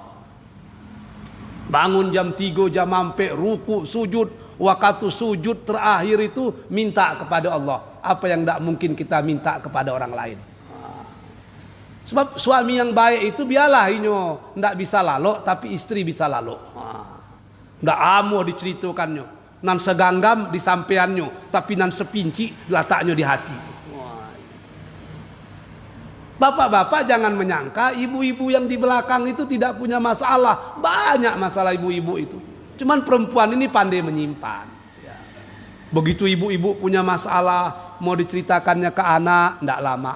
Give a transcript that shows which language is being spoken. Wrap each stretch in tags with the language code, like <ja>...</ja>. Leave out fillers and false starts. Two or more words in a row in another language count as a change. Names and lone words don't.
<id>Bangun jam 3 jam sampai ruku sujud, waktu sujud terakhir itu minta kepada Allah apa yang tidak mungkin kita minta kepada orang lain. Sebab suami yang baik itu biarlah inyo tidak bisa lalu, tapi istri bisa lalu.</id> <min>Tidak amo diceritakannya, nan seganggam disampaiannya, tapi nan sepinci letaknya di hati.</min> <id>Bapak-bapak jangan menyangka ibu-ibu yang di belakang itu tidak punya masalah. Banyak masalah ibu-ibu itu. Cuman perempuan ini pandai menyimpan. Begitu ibu-ibu punya masalah, mau diceritakannya ke anak, tidak lama.</id>